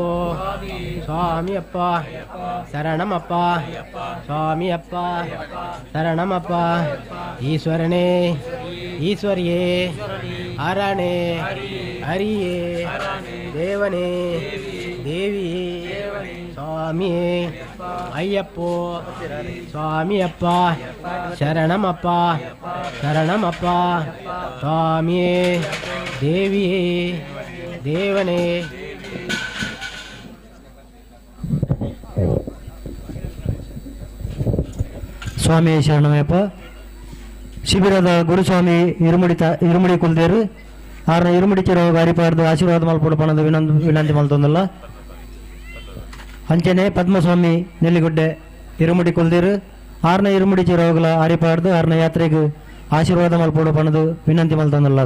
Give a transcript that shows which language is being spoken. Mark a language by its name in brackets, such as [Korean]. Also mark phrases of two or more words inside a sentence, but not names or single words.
[Kannada] ಸ್ವಾಮಿಯಪ್ಪ ಶರಣಮಪ್ಪ ಸ್ವಾಮಿಯಪ್ಪ ಶರಣಮಪ್ಪ ಈಶ್ವರನೇ ಈಶ್ವರಿಯೇ ಹರಣೆ ಹರಿಯೇ ದೇವನೇ ದೇವಿಯೇ ಸ್ವಾಮಿಯೇ ಅಯ್ಯಪ್ಪೋ ಸ್ವಾಮಿಯಪ್ಪ ಶರಣಮಪ್ಪ ಶರಣಮಪ್ಪ ಸ್ವಾಮಿಯೇ ದೇವಿಯೇ ದೇವನೇ ಸ್ವಾಮಿ ಶರಣಮಯ್ಯಪ್ಪ. [Tulu] ಶಿಬಿರದ ಗುರುಸ್ವಾಮಿ ಇರುಮುಡಿ ಕುಲ್ದೇರು ಆರ್ನ ಇರುಮುಡಿ ಚಿರವಾಗ ಹರಿಪಾರ್ದು ಆಶೀರ್ವಾದ ಮಲ್ಪಡು ಪಣದ ವಿನಂತಿ ಮಲ್ತೊಂದಲ್ಲ. ಅಂಚನೆ ಪದ್ಮಸ್ವಾಮಿ ನೆಲ್ಲಿಗುಡ್ಡೆ ಇರುಮುಡಿ ಕುಲ್ದೇರು ಆರ್ನ ಇರುಮುಡಿ ಚಿರವಾಗಲ ಹರಿಪಾರ್ದು ಆರ್ನ ಯಾತ್ರೆಗೆ ಆಶೀರ್ವಾದ ಮಲ್ಪಡು ಪಣದು ವಿನಂತಿ ಮಲ್ತೊಂದಲ್ಲ.